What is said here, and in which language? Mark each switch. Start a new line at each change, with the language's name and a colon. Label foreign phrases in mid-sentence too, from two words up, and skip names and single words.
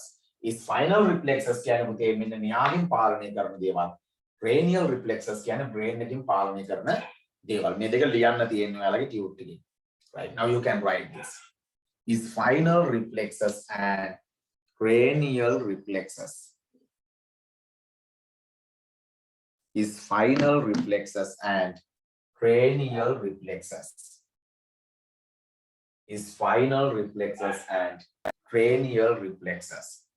English: Is final reflexes
Sinhala: කියන්නේ පුතේ මෙන්න න්‍යායින් පාලනය කරන දේවල්.
English: Cranial reflexes
Sinhala: කියන්නේ brain එකකින් පාලනය කරන දේවල්. මේ දෙක ලියන්න තියෙනවා ඔයාලගේ tube එකේ.
English: Right. Now you can write this. Is final reflexes and cranial reflexes. Is final reflexes and cranial reflexes. Is final reflexes and cranial reflexes.